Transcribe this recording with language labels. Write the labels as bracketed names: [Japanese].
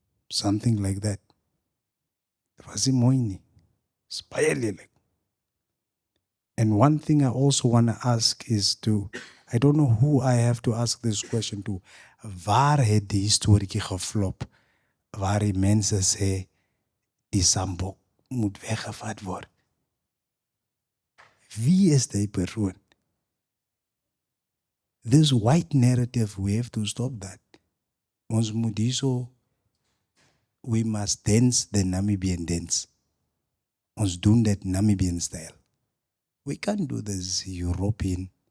[English] Something like that. It wasn't [Afrikaans] mooi nie. [English] It's [Afrikaans] baie lelik. [English] And one thing I also want to ask is to, I don't know who I have to ask this question to. [Afrikaans] Waar het die historietjie geflop? Waar die mense sê, die sambok moet weggevat word. Wie is die persoon? [English] This white narrative, we have to stop that. [Afrikaans] Ons moet hierso, [English] we must dance the Namibian dance. [Afrikaans] Ons doen dat [English] Namibian style. We can't do this European.